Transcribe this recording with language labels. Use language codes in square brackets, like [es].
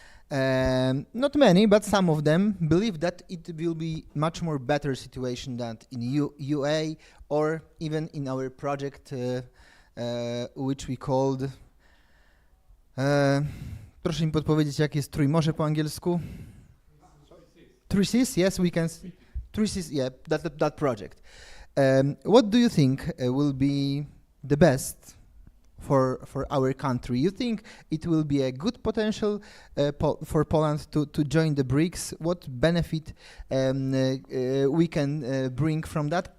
[en] Not many, but some of them believe that it will be much more better situation than in UA or even in our project, which we called. [pl] Proszę mi podpowiedzieć, jak jest Trójmorze po angielsku? [en] Three Seas, yes, we can. Three Seas, yeah, that project. What do you think will be the best for our country? You think it will be a good potential for Poland to join the BRICS? What benefit we can bring from that?